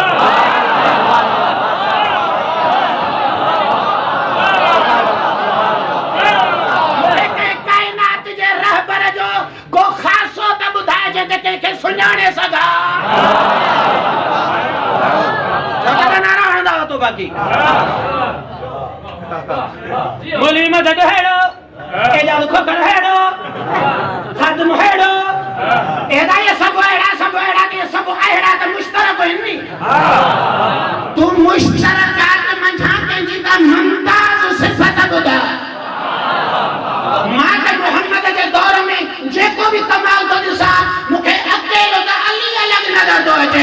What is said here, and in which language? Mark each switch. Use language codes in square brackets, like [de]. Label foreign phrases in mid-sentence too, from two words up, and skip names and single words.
[sd] काइनात जे रहबर जो को ख़ासो त ॿुधाए जेके कंहिंखे सुञाणे सघां। नारा हणंदा तो बाक़ी मोली मदद हेड़ो एजाद खोखर हेड़ो खदम हेड़ो एदा ये सब हेड़ा के सब अहिड़ा त मुश्तरक आहिनि। तू मुश्तरकात मंझा कंहिंजी त मुमताज़ सिफ़त ॿुधा। मां त मोहम्मद जे दौर में जेको बि कमाल थो ॾिसां मूंखे अकेलो त अली अलॻि नज़र थो अचे।